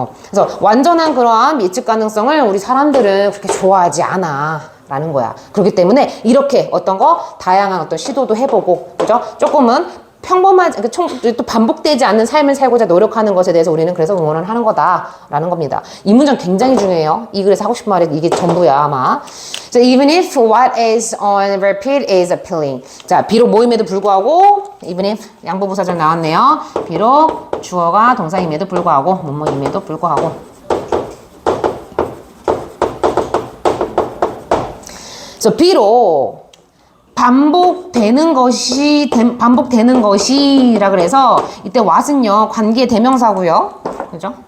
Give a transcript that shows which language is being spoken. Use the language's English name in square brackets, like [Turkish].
[Korean] 그래서 완전한 그러한 예측 가능성을 우리 사람들은 그렇게 좋아하지 않아. 라는 거야. 그렇기 때문에 이렇게 어떤 거 다양한 어떤 시도도 해보고 그죠? 조금은 평범하지, 또 반복되지 않는 삶을 살고자 노력하는 것에 대해서 우리는 그래서 응원을 하는 거다라는 겁니다. 이 문장 굉장히 중요해요. 이 글에서 하고 싶은 말이 이게 전부야 아마. [English] So even if what is on repeat is appealing. [Korean] 자, 비록 모임에도 불구하고 even if 양보부사절 나왔네요. 비록 주어가 동사임에도 불구하고 뭐뭐임에도 불구하고. So 비록 반복되는 것이라 그래서 이때 what은요 관계 대명사고요. 그죠?